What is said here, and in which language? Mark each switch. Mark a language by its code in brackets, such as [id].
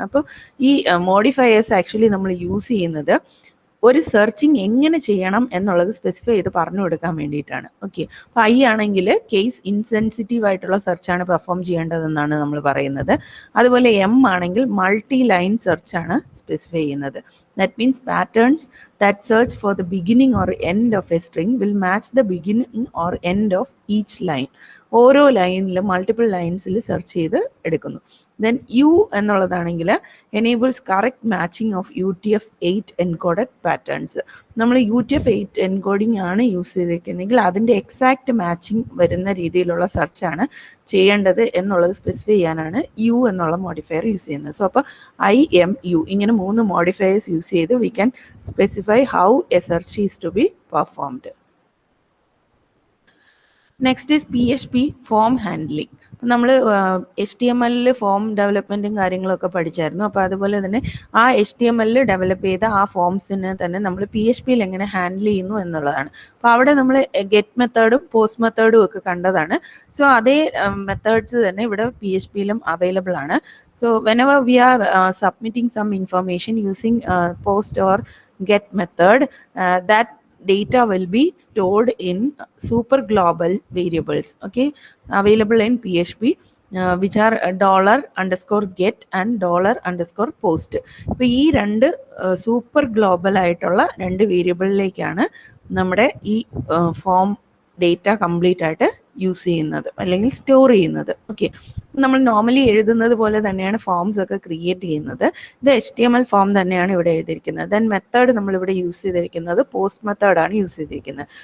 [ml] അപ്പോൾ ഈ modifiers actually നമ്മൾ യൂസ് ചെയ്യുന്നത് ഒരു സെർച്ചിങ് എങ്ങനെ ചെയ്യണം എന്നുള്ളത് സ്പെസിഫൈ ചെയ്ത് പറഞ്ഞു കൊടുക്കാൻ വേണ്ടിയിട്ടാണ്. ഓക്കെ, അപ്പോൾ ഐ ആണെങ്കിൽ കേസ് ഇൻസെൻസിറ്റീവ് ആയിട്ടുള്ള സെർച്ചാണ് പെർഫോം ചെയ്യേണ്ടതെന്നാണ് നമ്മൾ പറയുന്നത്. അതുപോലെ എം ആണെങ്കിൽ മൾട്ടി ലൈൻ സെർച്ചാണ് സ്പെസിഫൈ ചെയ്യുന്നത്. [en] That means patterns that search for the beginning or end of a string will match the beginning or end of each line. [ml] ഓരോ ലൈനിലും multiple ലൈൻസിൽ search ചെയ്ത് എടുക്കുന്നു. [en] Then U എന്നുള്ളതാണെങ്കിൽ enables correct matching of UTF-8 encoded patterns. [ml] നമ്മൾ UTF-8 encoding ആണ് use ചെയ്തിരിക്കുന്നതെങ്കിൽ അതിൻ്റെ exact matching വരുന്ന രീതിയിലുള്ള സെർച്ചാണ് ചെയ്യേണ്ടത് എന്നുള്ളത് സ്പെസിഫൈ ചെയ്യാനാണ് യു എന്നുള്ള മോഡിഫയർ യൂസ് ചെയ്യുന്നത്. [en] So അപ്പോൾ IMU ഇങ്ങനെ 3 modifiers use ചെയ്ത് we can specify how a search is to be performed. Next is PHP form handling. [ml] നമ്മൾ HTML ഫോം ഡെവലപ്മെൻറ്റും കാര്യങ്ങളൊക്കെ പഠിച്ചായിരുന്നു. അപ്പോൾ അതുപോലെ തന്നെ ആ HTML ഡെവലപ്പ് ചെയ്ത ആ ഫോംസിനെ തന്നെ നമ്മൾ PHPയിൽ എങ്ങനെ ഹാൻഡിൽ ചെയ്യുന്നു എന്നുള്ളതാണ്. അപ്പോൾ അവിടെ നമ്മൾ ഗെറ്റ് മെത്തേഡും പോസ്റ്റ് മെത്തേഡും ഒക്കെ കണ്ടതാണ്. സോ അതേ മെത്തേഡ്സ് തന്നെ ഇവിടെ PHPയിലും അവൈലബിൾ ആണ്. [en] So whenever we are submitting some information using post or get method, that data will be stored in super global variables, okay, available in PHP, which are $_get and $_post. [ml] ഇപ്പോൾ ഈ രണ്ട് super global ആയിട്ടുള്ള രണ്ട് വേരിയബിളിലേക്കാണ് നമ്മുടെ ഈ form data complete ആയിട്ട് use ചെയ്യുന്നത് അല്ലെങ്കിൽ സ്റ്റോർ ചെയ്യുന്നത്. ഓക്കെ, നമ്മൾ നോർമലി എഴുതുന്നത് പോലെ തന്നെയാണ് ഫോംസ് ഒക്കെ ക്രിയേറ്റ് ചെയ്യുന്നത്. ഇത് HTML ഫോം തന്നെയാണ് ഇവിടെ എഴുതിയിരിക്കുന്നത്. ദെൻ മെത്തേഡ് നമ്മളിവിടെ യൂസ് ചെയ്തിരിക്കുന്നത് പോസ്റ്റ് മെത്തേഡാണ് യൂസ് ചെയ്തിരിക്കുന്നത്.